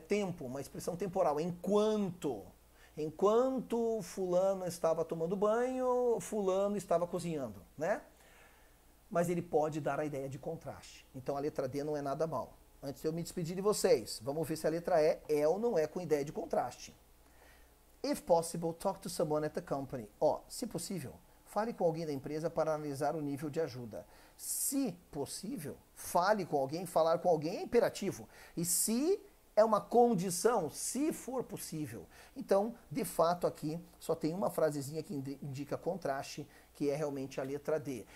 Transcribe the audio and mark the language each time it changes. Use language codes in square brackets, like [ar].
[pt] Tempo, uma expressão temporal. Enquanto. Enquanto fulano estava tomando banho, fulano estava cozinhando, né? Mas ele pode dar a ideia de contraste. Então a letra D não é nada mal. Antes de eu me despedir de vocês, vamos ver se a letra E é ou não é com ideia de contraste. [en] If possible, talk to someone at the company. [pt] Se possível, fale com alguém da empresa para analisar o nível de ajuda. Se possível, fale com alguém, falar com alguém é imperativo. E se é uma condição, se for possível. Então, de fato, aqui só tem uma frasezinha que indica contraste, que é realmente a letra D.